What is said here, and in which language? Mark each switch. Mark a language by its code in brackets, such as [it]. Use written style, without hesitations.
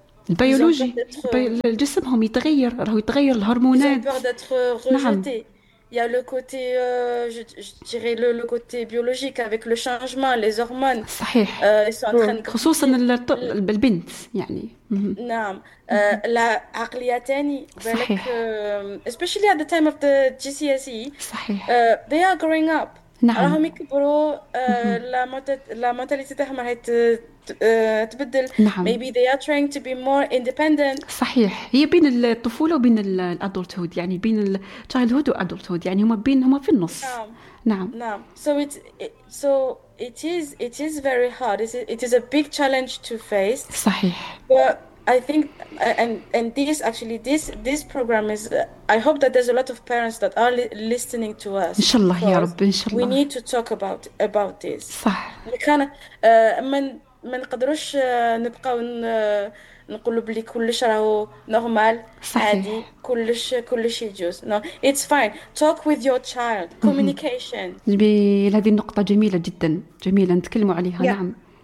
[ar] البيولوجي جسمهم يتغير راه يتغير الهرمونات نعم [fr] il y a le côté je dirais le côté biologique avec le changement les hormones [ar] صحيح [fr] ils sont en train de [ar] خصوصا البنت يعني [en] نعم la [ar] عقليه ثاني بالك [en] especially at the time of the GCSE [ar] صحيح [en] they are growing up [ar] نعم راهم يكبروا [fr] la mentalité [ar] تاعهم راهي تبدل نعم. [en] maybe they are trying to be more independent [ar] صحيح هي بين الطفوله وبين الادلتهود يعني بين التشايلدهود والادلتهود يعني هما بين هما في النص نعم نعم [en] so it is very hard it is a big challenge to face [ar] صحيح [en] but I think and this actually this program is I hope that there's a lot of parents that are listening to us [ar] ان شاء الله يا رب ان شاء الله [en] we need to talk about this [ar] صح كان من ما نقدروش نبقى نقولوا بلي كلش راهو نورمال عادي كلش يجوز [en] no it's fine talk with your child communication [ar] هذه النقطه جميله جدا جميله نتكلموا عليها yeah. نعم